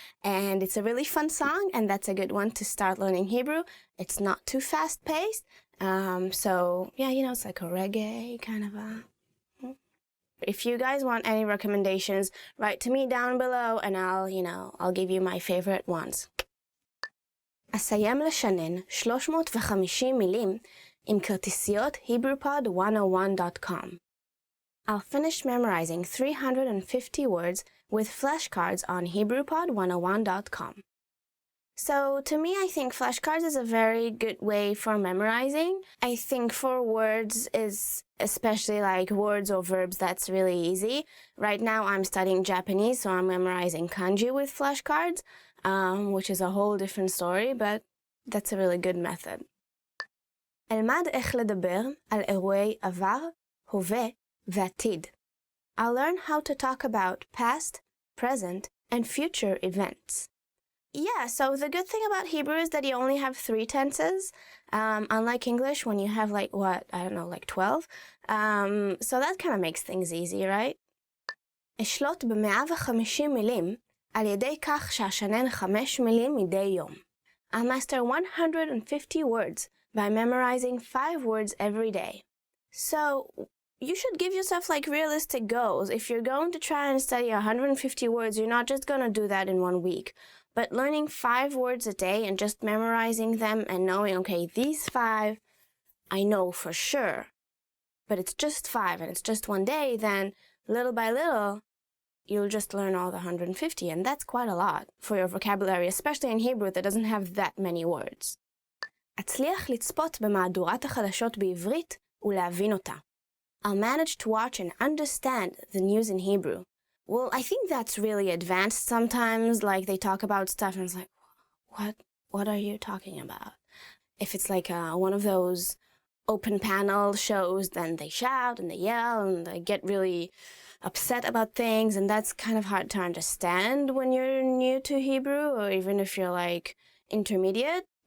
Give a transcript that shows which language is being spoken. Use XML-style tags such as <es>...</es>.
<en>And it's a really fun song, and that's a good one to start learning Hebrew. It's not too fast-paced. So, yeah, it's like a reggae kind of a... If you guys want any recommendations, write to me down below, and I'll give you my favorite ones.</en> <he>אסיים לשנן 350 מילים עם כרטיסיות HebrewPod101.com.</he> <en>I'll finish memorizing 350 words with flashcards on HebrewPod101.com. So, to me, I think flashcards is a very good way for memorizing. I think for words is especially words or verbs, that's really easy. Right now, I'm studying Japanese, so I'm memorizing kanji with flashcards, which is a whole different story, but that's a really good method.</en> <he>אלמד איך לדבר על אירועי עבר, הווה, ועתיד.</he> <en>I'll learn how to talk about past, present, and future events. Yeah, so the good thing about Hebrew is that you only have 3 tenses, unlike English when you have 12. So that kind of makes things easy, right?</en> <he>אשלוט ב-150 מילים על ידי כך שאשנן 5 מילים מדי יום.</he> <en>I'll master 150 words by memorizing 5 words every day. So, you should give yourself realistic goals. If you're going to try and study 150 words, you're not just going to do that in 1 week. But learning 5 words a day and just memorizing them and knowing, okay, these 5, I know for sure, but it's just 5 and it's just 1 day, then little by little, you'll just learn all the 150, and that's quite a lot for your vocabulary, especially in Hebrew that doesn't have that many words.</en> <he>אצליח לצפות במהדורת החדשות בעברית ולהבין אותה.</he> <en>I'll manage to watch and understand the news in Hebrew. Well, I think that's really advanced sometimes, they talk about stuff and it's what are you talking about? If it's one of those open panel shows, then they shout and they yell and they get really upset about things, and that's kind of hard to understand when you're new to Hebrew, or even if you're intermediate.</en>